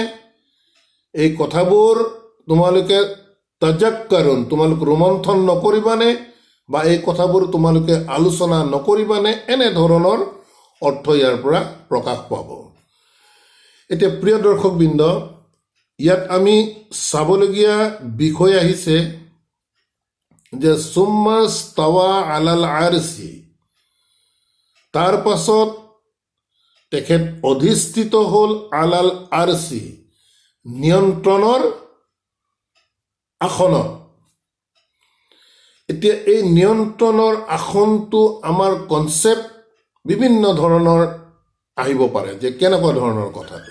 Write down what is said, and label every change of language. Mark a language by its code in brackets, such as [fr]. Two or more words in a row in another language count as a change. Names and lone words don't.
[as] এই কথাবোৰ তোমালোকে তাজাক্কাৰুন, তোমালোক ৰোমন্থন নকৰিবানে? বা এই কথাবোৰ তোমালোকে আলোচনা নকৰিবানে? এনেধৰণৰ অৰ্থ ইয়াৰ পৰা প্ৰকাশ পাব। এতিয়া প্ৰিয় দৰ্শকবৃন্দ, ইয়াত আমি চাবলগীয়া বিষয় আহিছে যে [ar] ثم استوى على العرش, [as] তাৰ পাছত তেখেত অধিষ্ঠিত হ'ল [ar] على العرش, [as] নিয়ন্ত্ৰণৰ আসনত। এতিয়া এই নিয়ন্ত্ৰণৰ আসনটো আমাৰ কনচেপ্ট বিভিন্ন ধৰণৰ আহিব পাৰে, যে কেনেকুৱা ধৰণৰ কথাটো।